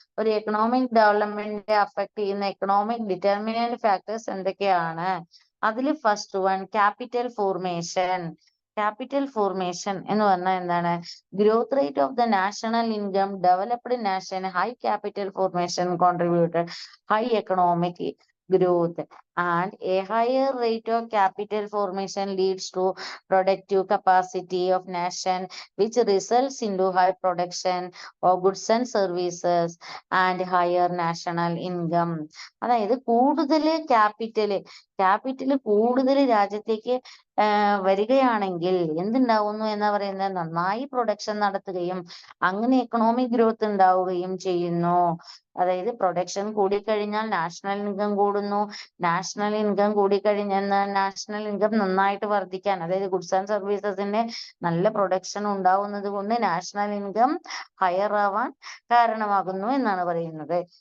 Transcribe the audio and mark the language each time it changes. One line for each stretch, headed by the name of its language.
Malayalam: ഒരു economic ഡെവലപ്മെന്റിനെ affect ചെയ്യുന്ന economic determinant factors എന്തൊക്കെയാണ്? അതിൽ first one, capital formation. Capital formation എന്ന് പറഞ്ഞാൽ എന്താണ്?
English: Growth rate of the national income, developed nation, high capital formation contributed high economic growth. And a higher rate of capital formation leads to productive capacity of nation, which results into high production of goods and services and higher national income.
Malayalam: അതായത് കൂടുതൽ capital കൂടുതൽ രാജ്യത്തേക്ക് വരികയാണെങ്കിൽ എന്തുണ്ടാവുന്നു എന്നാ പറയുന്നത്, നന്നായി production നടത്തുകയും അങ്ങനെ എക്കണോമിക് ഗ്രോത്ത് ഉണ്ടാവുകയും ചെയ്യുന്നു. അതായത് പ്രൊഡക്ഷൻ കൂടിക്കഴിഞ്ഞാൽ നാഷണൽ ഇൻകം കൂടുന്നു, നാഷണൽ ഇൻകം കൂടിക്കഴിഞ്ഞാൽ നാഷണൽ ഇൻകം നന്നായിട്ട് വർദ്ധിക്കാൻ, അതായത് ഗുഡ്സ് ആൻഡ് സർവീസസിന്റെ നല്ല പ്രൊഡക്ഷൻ ഉണ്ടാവുന്നത് കൊണ്ട് നാഷണൽ ഇൻകം ഹയർ ആവാൻ കാരണമാകുന്നു എന്നാണ് പറയുന്നത്.